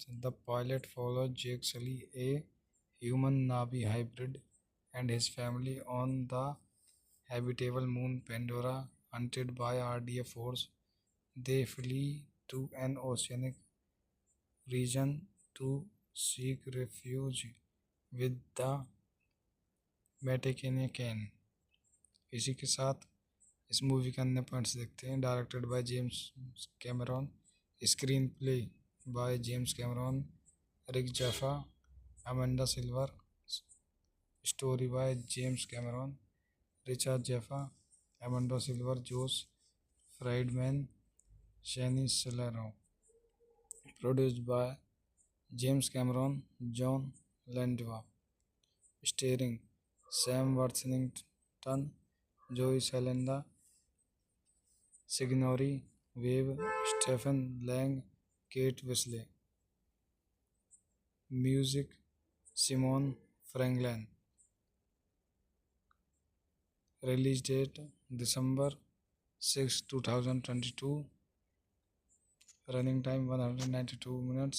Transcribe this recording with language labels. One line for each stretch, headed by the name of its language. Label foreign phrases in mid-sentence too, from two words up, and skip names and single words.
English: The pilot follows Jake Sully, a human Navi hybrid, and his family on the habitable moon Pandora. Hunted by RDF force, they flee to an oceanic region to seek refuge with the Metakenyan.
Hindi: इसी के साथ इस मूवी के अन्य पॉइंट्स देखते हैं।
English: directed by James Cameron, screenplay by James Cameron, Rick Jaffa, Amanda Silver, story by James Cameron, Richard Jaffa, Amanda Silver, Jose Friedman, Shaini Salero. produced by James Cameron, Jon Landwa. starring Sam Worthington, Zoe Salenda, Sigourney Weave, Stephen Lang, Kate Wisley. music Simon Franklin. release date December 6, 2022. running time 192 minutes.